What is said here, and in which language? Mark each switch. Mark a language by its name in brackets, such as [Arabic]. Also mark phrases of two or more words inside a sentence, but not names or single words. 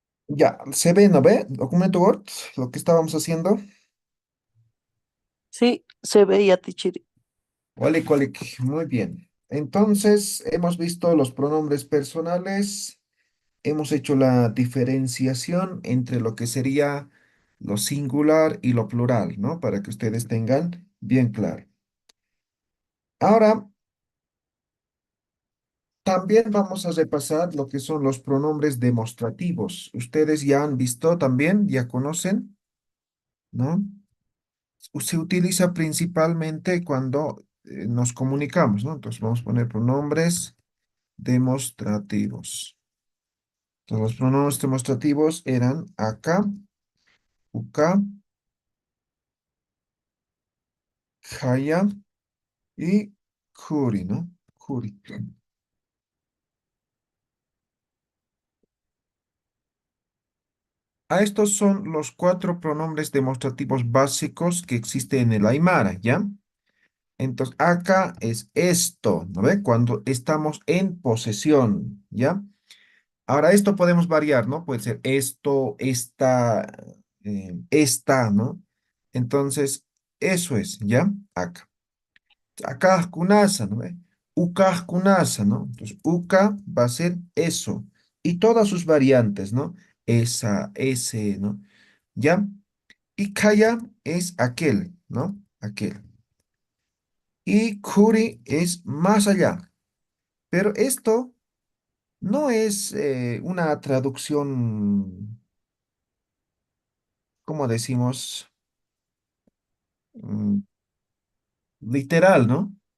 [Spanish] Ya, se ve, ¿no ve? Documento Word, lo que estábamos haciendo. Sí, se veía Tichiri. [Aymara] Walik, walik, [Spanish] muy bien. Entonces, hemos visto los pronombres personales, hemos hecho la diferenciación entre lo que sería lo singular y lo plural, ¿no? Para que ustedes tengan bien claro. Ahora, también vamos a repasar lo que son los pronombres demostrativos. Ustedes ya han visto también, ya conocen, ¿no? Se utiliza principalmente cuando nos comunicamos, ¿no? Entonces vamos a poner pronombres demostrativos. Entonces los pronombres demostrativos eran acá, [Aymara] uka, jaya y kuri, ¿no? [Spanish] Kuri. A estos son los cuatro pronombres demostrativos básicos que existen en el Aymara, ¿ya? Entonces, acá es esto, ¿no ve? Cuando estamos en posesión, ¿ya? Ahora, esto podemos variar, ¿no? Puede ser esto, esta, ¿no? Entonces, eso es, ¿ya? Acá. Acá, kunasa, ¿no ve? [Aymara] Uka, kunasa, ¿no? [Spanish] Entonces, uka va a ser eso. Y todas sus variantes, ¿no? Esa, ese, ¿no? ¿Ya? Y kaya es aquel, ¿no? Aquel. Y kuri es más allá. Pero esto no es una traducción, como decimos, mm, literal, ¿no?